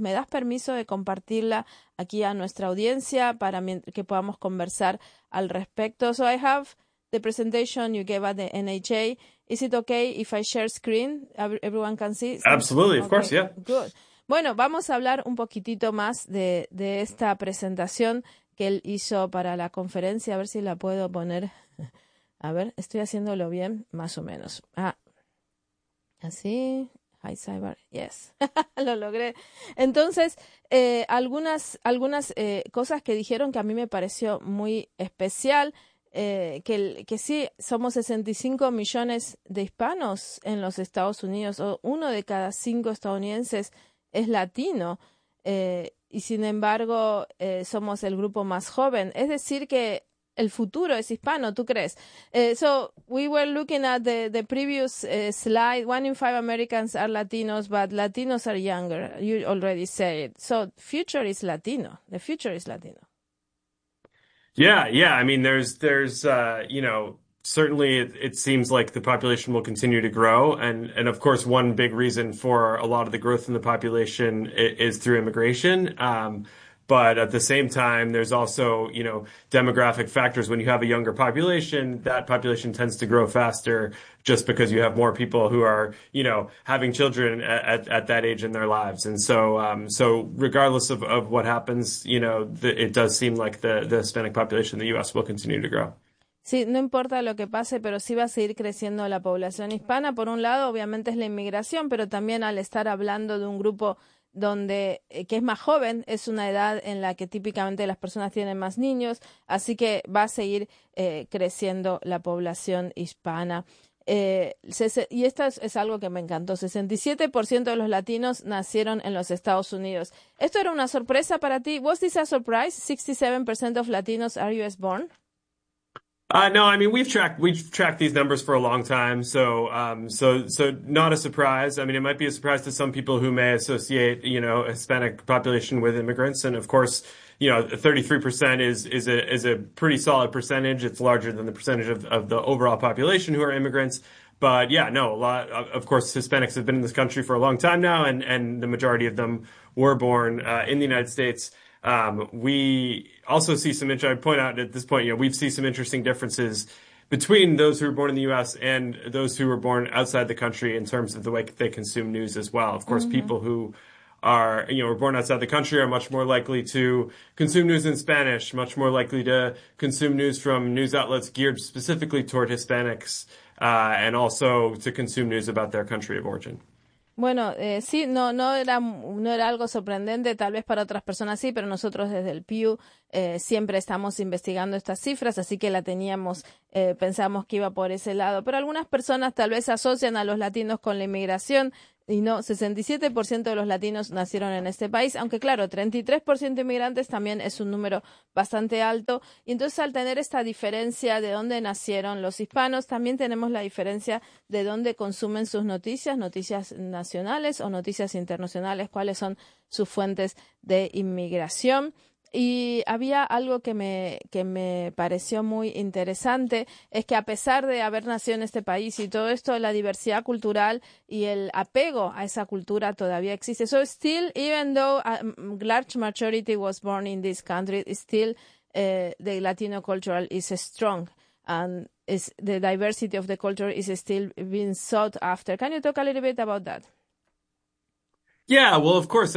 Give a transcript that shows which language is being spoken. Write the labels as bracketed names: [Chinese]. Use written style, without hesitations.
[Spanish] ¿Me das permiso de compartirla aquí a nuestra audiencia para que podamos conversar al respecto? [English] So I have the presentation you gave at the NHA. Is it okay if I share screen? Everyone can see? Absolutely, okay. Of course, yeah. Good. [Spanish] Bueno, vamos a hablar un poquitito más de esta presentación que él hizo para la conferencia. A ver si la puedo poner. A ver, estoy haciéndolo bien, más o menos. Ah, así. Hi, Cyber. Yes, lo logré. Entonces, algunas cosas que dijeron que a mí me pareció muy especial, que sí, somos 65 millones de hispanos en los Estados Unidos, o uno de cada cinco estadounidenses es latino, y sin embargo somos el grupo más joven. Es decir que el futuro es hispano, ¿tú crees? [English] So we were looking at the previous slide. One in five Americans are Latinos, but Latinos are younger. You already said it. So future is Latino. The future is Latino. Yeah. I mean, there's you know, certainly it seems like the population will continue to grow. And of course, one big reason for a lot of the growth in the population is through immigration. But at the same time, there's also, you know, demographic factors. When you have a younger population, that population tends to grow faster just because you have more people who are, you know, having children at that age in their lives. And so so regardless of what happens, you know, it does seem like the Hispanic population in the U.S. will continue to grow. [Spanish] Sí, no importa lo que pase, pero sí va a seguir creciendo la población hispana. Por un lado, obviamente es la inmigración, pero también al estar hablando de un grupo donde que es más joven, es una edad en la que típicamente las personas tienen más niños, así que va a seguir creciendo la población hispana. Y esto es algo que me encantó, 67% de los latinos nacieron en los Estados Unidos. ¿Esto era una sorpresa para ti? [English] ¿Was this a surprise? 67% of Latinos are US born? No, I mean, we've tracked these numbers for a long time. So not a surprise. I mean, it might be a surprise to some people who may associate, you know, Hispanic population with immigrants. And of course, you know, 33% is a pretty solid percentage. It's larger than the percentage of the overall population who are immigrants. But yeah, no, a lot, of course, Hispanics have been in this country for a long time now, and the majority of them were born, in the United States. We also see some, I point out at this point, you know, we've seen some interesting differences between those who were born in the U.S. and those who were born outside the country in terms of the way they consume news as well. Of course, mm-hmm. people who are, you know, were born outside the country are much more likely to consume news in Spanish, much more likely to consume news from news outlets geared specifically toward Hispanics, and also to consume news about their country of origin. [Spanish] Bueno, sí, no era algo sorprendente, tal vez para otras personas sí, pero nosotros desde el Pew siempre estamos investigando estas cifras, así que la teníamos, pensamos que iba por ese lado. Pero algunas personas tal vez asocian a los latinos con la inmigración y no, 67% de los latinos nacieron en este país, aunque claro, 33% de inmigrantes también es un número bastante alto. Y entonces al tener esta diferencia de dónde nacieron los hispanos, también tenemos la diferencia de dónde consumen sus noticias, noticias nacionales o noticias internacionales, cuáles son sus fuentes de inmigración. Y había algo que me pareció muy interesante, es que a pesar de haber nacido en este país y todo esto, la diversidad cultural y el apego a esa cultura todavía existe. [English] So still, even though a large majority was born in this country, still the Latino culture is strong and is the diversity of the culture is still being sought after. Can you talk a little bit about that? Yeah, well, of course.